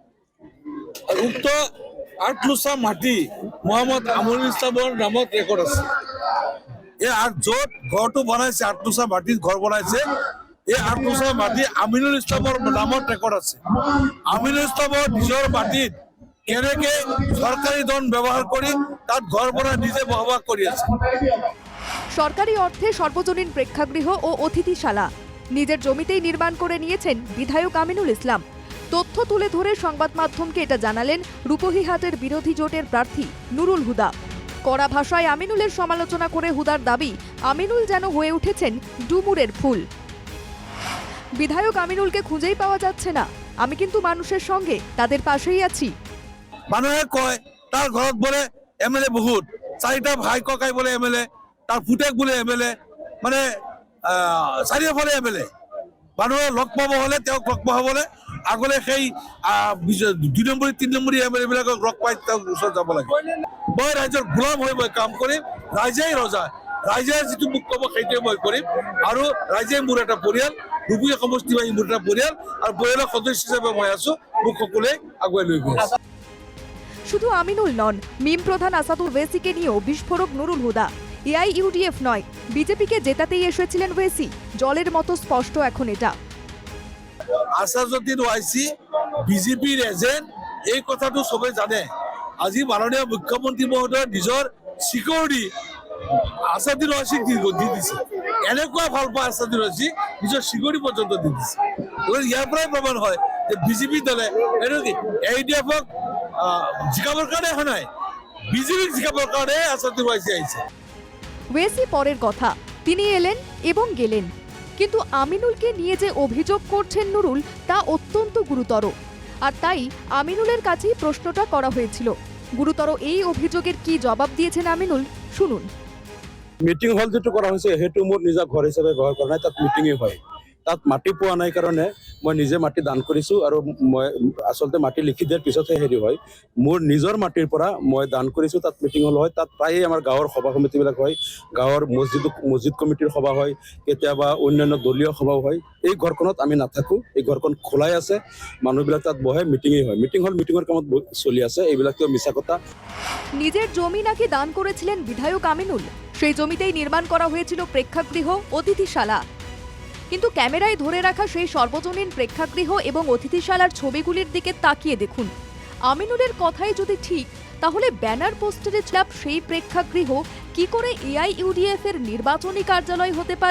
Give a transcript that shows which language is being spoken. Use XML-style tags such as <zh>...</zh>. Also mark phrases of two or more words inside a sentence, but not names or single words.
<as>উক্ত 8 লোচা মাটি মোহাম্মদ আমিনুল ইছলামৰ নামত ৰেকৰ্ড আছে। এই য'ত ঘৰটো বনাইছে 8 লোচা মাটিত ঘৰ বনাইছে, এই 8 লোচা মাটি আমিনুল ইছলামৰ নামত ৰেকৰ্ড আছে। আমিনুল ইছলামৰ নিজৰ মাটিত কেনেকে সরকারি ধন ব্যবহার করে তার ঘর বনা নিজে বহবাস করে আছে।</as> <bn>সরকারি অর্থে সর্বজনীন প্রেক্ষাগৃহ ও অতিথিশালা নিজের জমিতেই নির্মাণ করে নিয়েছেন বিধায়ক আমিনুল ইসলাম। তথ্য তুলে ধরে সংবাদ মাধ্যমকে এটা জানালেন রূপহীহাটের বিরোধী জোটের প্রার্থী নুরুল হুদা। কড়া ভাষায় আমিনুলের সমালোচনা করে হুদার দাবি, আমিনুল যেন হয়ে উঠেছেন ডুমুরের ফুল। বিধায়ক আমিনুলকে খুঁজেই পাওয়া যাচ্ছে না। আমি কিন্তু মানুষের সঙ্গে, তাদের পাশেই আছি।</bn> <as>মানুহে কয় তার ঘৰত বলে এমএলএ বহুত, 4টা ভাই ককাই বলে এমএলএ, তার পুতেক বলে এমএলএ, মানে চাৰিওফালে এমএলএ। মানুহে লগ পাব হলে তেওঁক লগ পাবলৈ আগলে সেই 2 নম্বৰী 3 নম্বৰী এমএলএ বিলাকক লগ পাই তেওঁক ওচৰত যাব লাগে। মই ৰাইজৰ গোলাম হৈ মই কাম কৰিম, ৰাইজেই ৰজা, ৰাইজে যিটো মোক ক'ব সেইটোৱে মই কৰিম। আৰু ৰাইজে মোৰ এটা পৰিয়াল, ৰূপহী সমষ্টিবাসী মোৰ এটা পৰিয়াল, আৰু পৰিয়ালৰ সদস্য হিচাপে মই আছো। মোক সকলোৱে আগুৱাই লৈ গৈ আছে।</as> <bn>শুধু আমিনুল নন, মিম প্রধান আসাদুর ওয়েসিকে নিয়েও বিস্ফোরক নুরুল হুদা। এআইইউডিএফ নয়, বিজেপিকে জেতাতেই এসেছিলেন ওয়েসি। জলের মতো স্পষ্ট এখন এটা।</bn> <as>আসাদুদ্দিন ওয়াইসি বিজেপির এজেন্ট, এই কথাটো সবে জানে। আজি মাননীয় মুখ্যমন্ত্রী মহোদয় নিজৰ সিকিউরিটি আসাদুদ্দিন ওয়াইসিক দি দিছে। এনেকুৱা ভাল পায় আসাদুদ্দিন ওয়াইসি, নিজৰ সিকিউরিটি পর্যন্ত দি দিছে। ইয়াৰ পৰাই প্রমাণ হয় যে বিজেপি দলে এআইইউডিএফক জিকাবৰ কাৰণে অহা নাই, বিজেপিক জিকাবৰ কাৰণে আসাদুদ্দিন ওয়াইসি আহিছে।</as> <bn>ওয়েসি পরের কথা, তিনি এলেন এবং গেলেন, কিন্তু আমিনুলকে নিয়ে যে অভিযোগ করছেন নুরুল তা অত্যন্ত গুরুতর। আর তাই আমিনুলের কাছেই প্রশ্নটা করা হয়েছিল। গুরুতর এই অভিযোগের কি জবাব দিয়েছেন আমিনুল, শুনুন।</bn> <as>মিটিং হল যেটো করা হয়েছে সেইটো মোৰ নিজা ঘৰ হিচাপে ব্যৱহাৰ কৰা নাই, তাত মিটিঙে হয়। তাত মাটি পোৱা নাই কাৰণে মই নিজে মাটি দান কৰিছো, আৰু মই আচলতে মাটি লিখি দিয়াৰ পিছতহে হেৰি হয়। মোৰ নিজৰ মাটিৰ পৰা মই দান কৰিছো, তাত মিটিং হল হয়। তাত প্ৰায়ে আমাৰ গাঁৱৰ সভা সমিতিবিলাক হয়, গাঁৱৰ মছজিদ কমিটিৰ সভা হয়, কেতিয়াবা অন্যান্য দলীয় সভাও হয়। এই ঘৰখনত আমি নাথাকো, এই ঘৰখন খোলাই আছে, মানুহবিলাক তাত বহে, মিটিঙেই হয়। মিটিং হল মিটিঙৰ কামত চলি আছে, এইবিলাকও মিছা কথা।</as> <bn>নিজের জমি নাকি দান করেছিলেন বিধায়ক আমিনুল, সেই জমিতেই নির্মাণ করা হয়েছিল প্রেক্ষাগৃহ, অতিথিশালা। কিন্তু ক্যামেরায় ধরে রাখা সেই সর্বজনীন প্রেক্ষাগৃহ এবং অতিথিশালার ছবিগুলির দিকে তাকিয়ে দেখুন। আমিনুলের কথাই যদি ঠিক, তাহলে ব্যানার পোস্টারে ছাপ সেই প্রেক্ষাগৃহ কি করে এআইইউডিএফ এর নির্বাচনী কার্যালয় হতে পারে?</bn>